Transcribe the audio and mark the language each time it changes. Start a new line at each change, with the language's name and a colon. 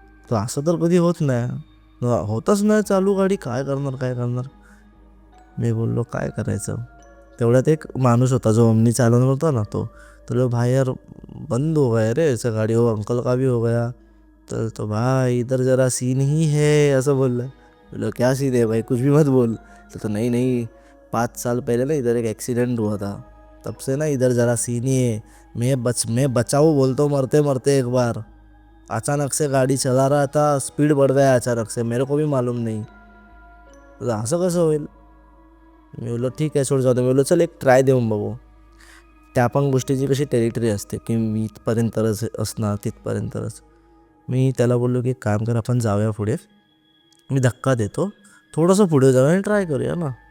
Marathi: तर असं तर कधी होत नाही, होतच नाही चालू गाडी. काय करणार. मी बोललो काय करायचं. तेवढ्यात एक माणूस होता जो ओमनी चालवणार होता ना, तो
Hindi: भाई यार बंद हो गया रे ऐसा गाड़ी, हो अंकल का भी हो गया.
Marathi: तर तो
Hindi: भाई इधर जरा सीन ही है
Marathi: असं बोलला.
Hindi: बोलो क्या सीन है भाई, कुछ भी मत बोल. तो नहीं नहीं, 5 साल पहले ना इधर एक एक्सीडेंट हुआ था, तब से ना इधर जरा सीन ही है. मैं बचाऊँ बोलता मरते मरते एक बार, अचानक से गाड़ी चला रहा था, स्पीड बढ़ गया अचानक से, मेरे को भी मालूम नहीं.
Marathi: असं कसं होईल. मी बोललो ठीक आहे, सोड जाऊ दे. मी बोललो चल एक ट्राय देऊन बघू. त्या पण गोष्टीची कशी टेरिटरी असते की मी इथपर्यंतच असणार, तिथपर्यंतच. मी त्याला बोललो की काम कर, आपण जाऊया पुढे, मी धक्का देतो, थोडंसं पुढे जाऊया आणि ट्राय करूया ना.